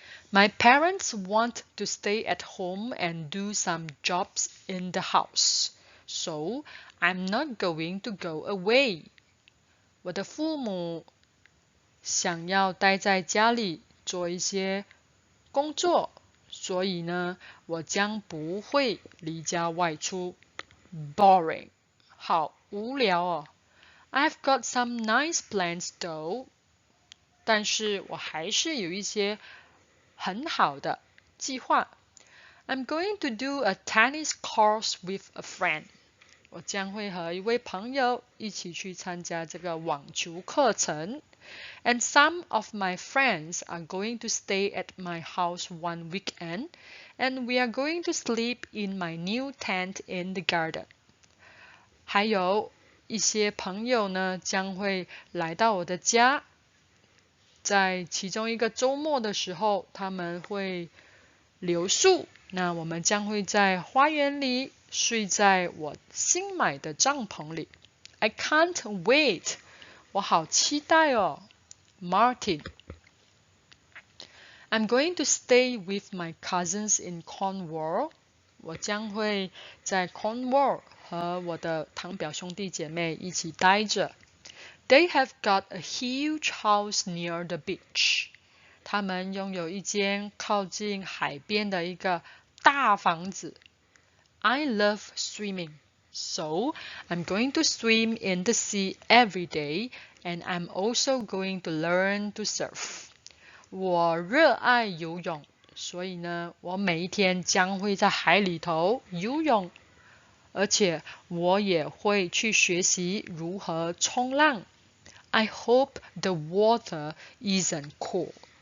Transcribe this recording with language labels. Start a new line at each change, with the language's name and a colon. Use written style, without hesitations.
English: My parents want to stay at home and do some jobs in the house, so I'm not going to go away.
Chinese: 我的父母想要待在家里做一些工作，所以呢，我将不会离家外出。
English: Boring.
Chinese: 好无聊哦。
English: I've got some nice plans though.
Chinese: 但是我还是有一些很好的计划。
English: I'm going to do a tennis course with a friend.
Chinese: 我将会和一位朋友一起去参加这个网球课程。
English: And some of my friends are going to stay at my house one weekend, and we are going to sleep in my new tent in the garden.
Chinese: 还有一些朋友呢，将会来到我的家。在其中一个周末的时候，他们会留宿。那我们将会在花园里睡在我新买的帐篷里。
English: I can't wait.
Chinese: 我好期待哦。
English: Martin. I'm going to stay with my cousins in Cornwall.
Chinese: 我将会在 Cornwall 和我的堂表兄弟姐妹一起待着。
English: They have got a huge house near the beach.
Chinese: 他们拥有一间靠近海边的一个大房子。
English: I love swimming, so I'm going to swim in the sea every day, and I'm also going to learn to surf.
Chinese: 我热爱游泳，所以呢，我每一天将会在海里头游泳，而且我也会去学习如何冲浪。
English: I hope the water isn't cold.